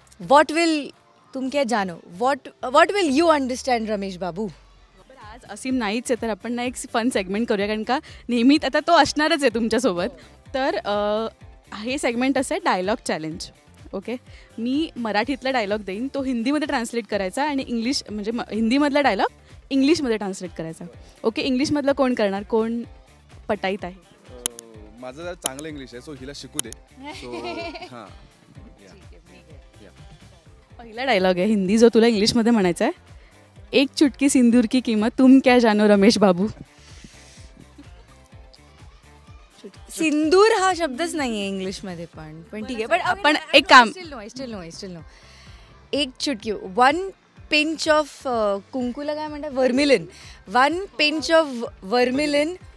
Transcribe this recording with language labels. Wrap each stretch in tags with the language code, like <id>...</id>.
<en>What will</en> <hi>तुम क्या जानो?</hi> <en>What will you understand, Ramesh Babu?</en> <mr>आज असीम नाहीच आहे तर आपण ना एक फन सेगमेंट करूया कारण का नेहमीच आता तो असणारच आहे तुमच्यासोबत. तर हे सेगमेंट असं आहे डायलॉग चॅलेंज. ओके, मी मराठीतला डायलॉग देईन, तो हिंदीमध्ये ट्रान्सलेट करायचा आणि इंग्लिश म्हणजे हिंदीमधला डायलॉग इंग्लिशमध्ये ट्रान्सलेट करायचा. ओके, इंग्लिशमधलं कोण करणार? कोण पटाईत आहे? माझं जरा चांगलं इंग्लिश आहे सो हिला शिकू दे. हां, पहिला डायलॉग आहे हिंदी जो तुला इंग्लिशमध्ये म्हणायचा आहे.</mr> <hi>एक चुटकी सिंदूर की किंमत तुम क्या जानो रमेश बाबू.</hi> <mr>सिंदूर हा शब्दच नाही आहे इंग्लिशमध्ये पण ठीक आहे. पण आपण एक काम</mr> <en>still no</en> <hi>एक चुटकी</hi> <en>one pinch of</en> <mr>कुंकूला काय म्हणतात?</mr> <en>Vermilion. One pinch of vermilion.</en>